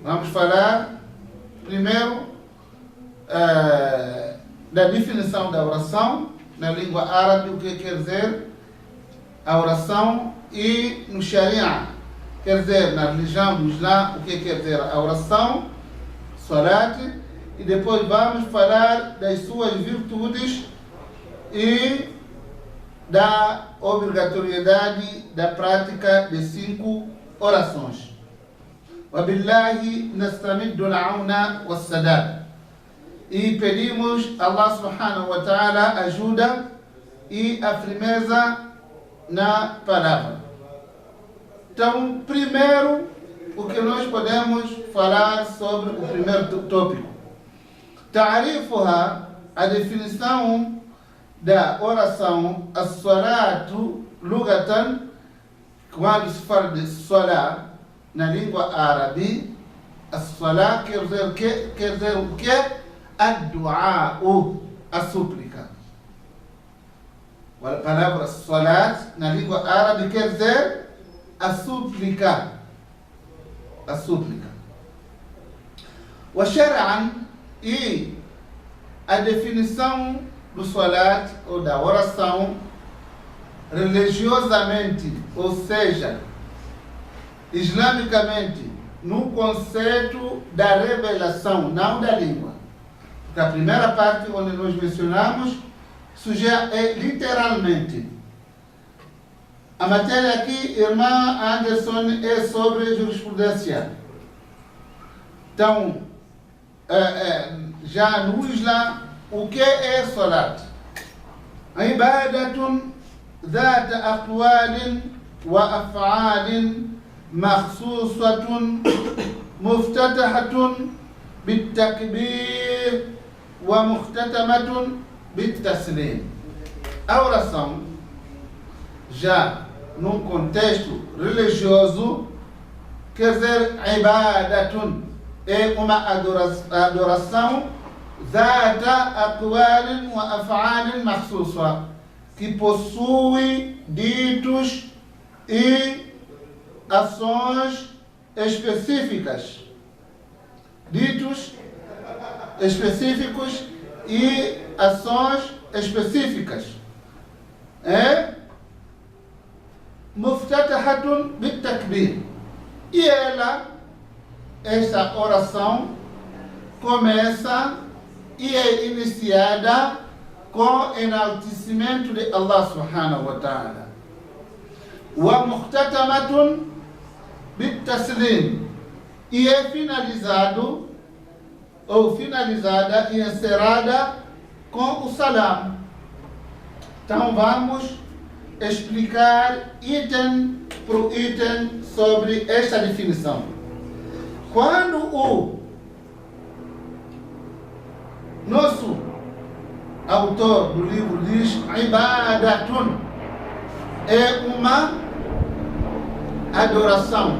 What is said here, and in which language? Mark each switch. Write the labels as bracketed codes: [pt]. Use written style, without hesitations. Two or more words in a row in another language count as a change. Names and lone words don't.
[pt] Vamos falar primeiro da definição da oração, na língua árabe, o que quer dizer a oração, e no Sharia, quer dizer, na religião do Islã, o que quer dizer a oração, salat, e depois vamos falar das suas virtudes e da obrigatoriedade da prática de 5 orações. [ar] وبالله نستمد العون والسداد. [pt] E pedimos a [ar] الله سبحانه وتعالى [pt] ajuda e a firmeza na palavra. Então, primeiro, o que nós podemos falar sobre o primeiro tópico. Ta'arifuha, a definição da oração, [ar] الصلاة لغة, [pt] quando se fala de salat na língua árabe, as-salat quer dizer o que? A-du'a, a súplica. A palavra salat na língua árabe quer dizer a súplica. A súplica. [ar] وشرعا, [pt] e a definição do salat, ou da oração, religiosamente, ou seja, islamicamente, no conceito da revelação, não da língua. Porque a primeira parte, onde nós mencionamos, sujeita é literalmente. A matéria aqui, irmã Anderson, é sobre jurisprudência. Então, já no Islã, o que é salat? [ar] عبادة ذات أقوال وأفعال مخصوصة مفتتحة بالتكبير ومختتمة بالتسليم. [pt] A oração, já num contexto religioso, quer dizer, ibadatun, é uma adoração [ar] ذات أقوال وأفعال مخصوصة, [pt] que possui ditos e ações específicas. Ditos específicos e ações específicas. [ar] مفتتحة بالتكبير. [pt] E esta oração começa e é iniciada com enaltecimento de [ar] الله سبحانه وتعالى. ومختتمة بالتسليم. [pt] E é finalizado, ou finalizada e encerrada com o salam. Então vamos explicar item para o item sobre esta definição. Quando o nosso autor do livro diz ibadatun, é uma adoração.